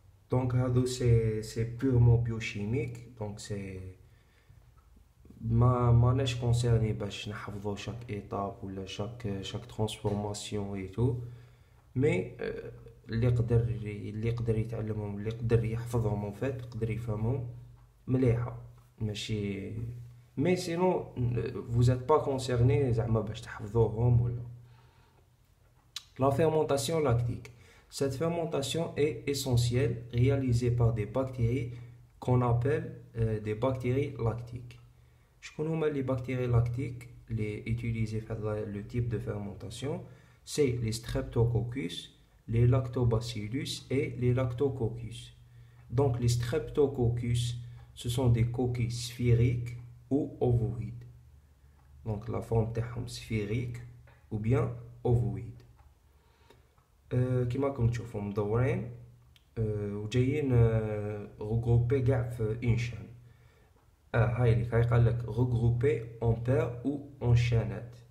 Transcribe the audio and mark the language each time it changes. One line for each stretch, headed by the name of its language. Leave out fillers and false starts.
French: Donc c'est purement biochimique, donc c'est
Arabic: ماناش
French: concerné
Arabic: باش نحفظوا
French: chaque étape ولا chaque transformation et tout.
Arabic: Mais اللي يقدر يتعلمهم اللي يقدر يحفظهم
French: en fait
Arabic: يقدر يفهمهم مليحة ماشي.
French: Mais sinon vous n'êtes pas concerné
Arabic: زعما باش تحفظوهم ولا.
French: La fermentation lactique. Cette fermentation est essentielle, réalisée par des bactéries qu'on appelle des bactéries lactiques.
Arabic: شكون هما
French: les bactéries lactiques les utilisées dans le type de fermentation? C'est les streptococcus, les lactobacillus et les lactococcus. Donc les streptococcus, ce sont des coquilles sphériques ou ovoïdes. Donc la forme
Arabic: تاعهم
French: sphérique ou bien ovoïde.
Arabic: كما راكم تشوفوا مدورين وجايين
French: regroupés
Arabic: كاع في
French: une chaîne.
Arabic: هاي اللي قال لك
French: regroupés en paire ou en chaînette.